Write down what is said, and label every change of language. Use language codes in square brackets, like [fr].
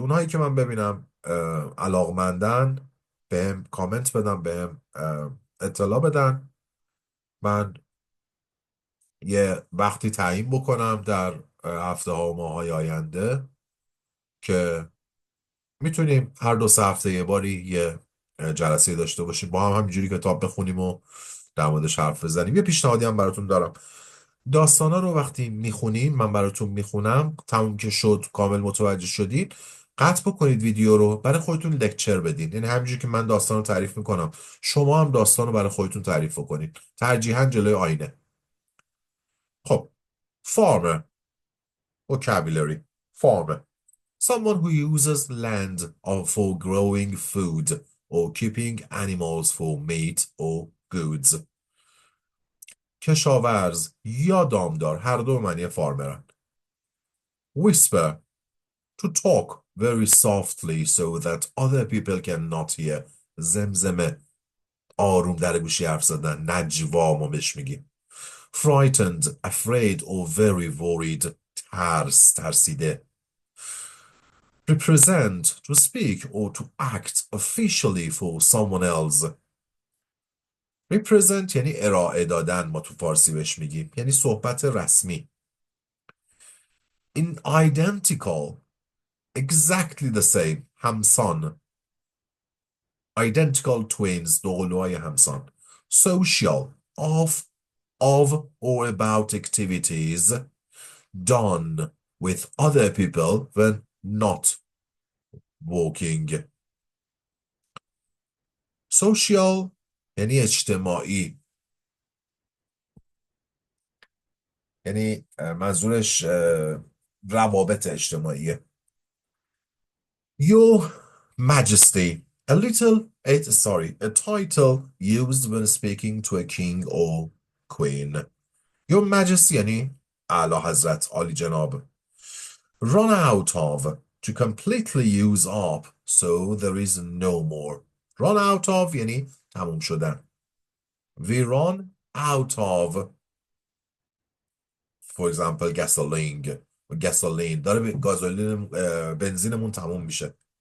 [fa] اونهایی که من ببینم علاقمندن بهم کامنت بدن، بهم اطلاع بدن، من یه وقتی تعیین بکنم در هفته ها و ماه های آینده که میتونیم هر 2 3 هفته یه باری یه جلسه داشته باشیم با هم همینجوری کتاب بخونیم و در موردش حرف بزنیم. یه پیشنهادی هم براتون دارم. داستانا رو وقتی میخونیم، من براتون میخونم، تموم که شد کامل متوجه شدید، قطع بکنید ویدیو رو، برای خودتون لکچر بدین. یعنی همینجوری که من داستان رو تعریف میکنم شما هم داستان رو برای خودتون تعریف کنید، ترجیحاً جلوی آینه. [en] خب farmer vocabulary. farmer, someone who uses land for growing food or keeping animals for meat or goods. [fa] کشاورز یا دامدار، هر دو معنی فارمرن. [en] whisper, to talk very softly so that other people cannot hear. [fa] زمزمه، آروم در گوشی حرف زدن، نجوا ما بهش میگیم. [en] frightened, afraid or very worried. [fa] ترسیده. [en] represent, to speak or to act officially for someone else. [fa] represent یعنی ارائه دادن، ما تو فارسی بهش میگیم، یعنی صحبت رسمی. [en] in identical, exactly the same، همسان. identical twins، [fa] دوقلوهای همسان. [en] social, of or about activities done with other people when not working. [fa] social یعنی اجتماعی، یعنی منظورش روابط اجتماعیه. [en] Your Majesty, a title used when speaking to a king or queen. [fa] Your Majesty یعنی اعلی حضرت، عالی جناب. [en] Run out of, to completely use up so there is no more. Run out of [fa] یعنی تموم شدن. [en] We run out of, for example, gasoline [fa] داره گازولین بنزینمون تموم میشه.